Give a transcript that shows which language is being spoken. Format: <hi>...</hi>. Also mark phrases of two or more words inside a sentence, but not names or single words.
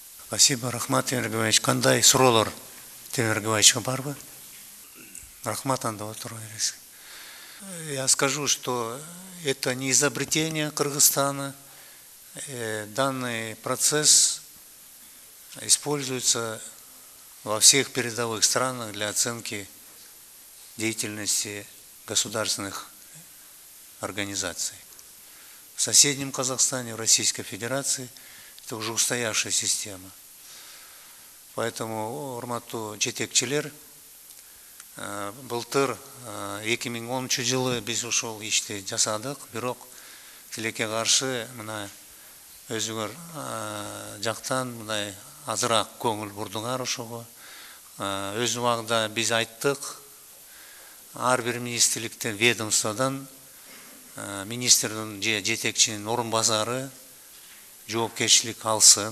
<ru>Спасибо,</ru> <ky>Рахмат Темир Габаевич. Кандай суроолор Темир Габаевичка барбы? Рахмат анда отуруп бересиз.</ky> <ru>Я скажу, что это не изобретение Кыргызстана. Данный процесс используется во всех передовых странах для оценки деятельности государственных организаций. В соседнем Казахстане, в Российской Федерации это уже устоявшая система.</ru> <ky>Поэтому урматтуу жетекчилер, былтыр 2010 жылы биз ушул ишти жасадык, бирок тилекке каршы мына өзүңөр жактан мындай азыраак көңүл бурдуңар ошого. Өз убагында биз айттык, ар бир министрликтен, ведомстводан министрдин же жетекчинин орун базары жоопкерчилик алсын.</ky>